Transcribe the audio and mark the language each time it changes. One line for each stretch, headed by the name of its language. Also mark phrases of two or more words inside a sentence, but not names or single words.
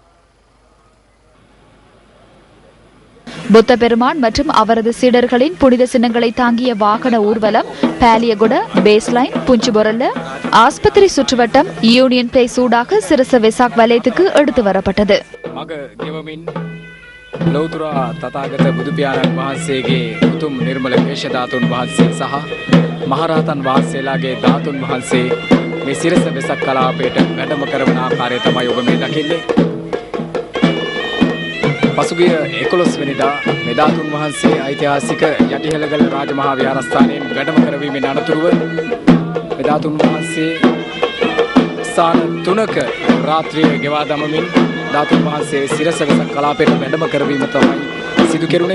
Tamil: புத்த பெருமான் மற்றும் அவரது சீடர்களின் புனித சின்னங்களை தாங்கிய வாகன ஊர்வலம் பாலியகுட, பேஸ்லைன், புஞ்சுபொரல்ல, ஆஸ்பத்திரி சுற்றுவட்டம், யூனியன் பிளேஸ் ஊடாக சிரச வெசாக் வலயத்துக்கு எடுத்து வரப்பட்டது.
Sinhala: ලෞතර තථාගත බුදු පියාණන් වහන්සේගේ උතුම් නිර්මල වේශ ධාතුන් වහන්සේ සහ මහරහතන් වහන්සේලාගේ ධාතුන් වහන්සේ මේ සිරස වෙසක් කලාපයට වැඩම කරන ආකාරය තමයි ඔබ මේ දකින්නේ. පසුගිය 11 වෙනිදා මේ ධාතුන් වහන්සේ ඓතිහාසික යටිහෙළගල රාජමහා විහාරස්ථානයෙන් වැඩම කරවීමෙන් අනතුරුව මේ ධාතුන් වහන්සේ ස්ථාන 3ක රාත්‍රිය ගෙවා දමමින් ධාතුන් වහන්සේ සිරස වෙසක් කලාපයට වැඩම කරවීම තමයි සිදු කෙරුණේ.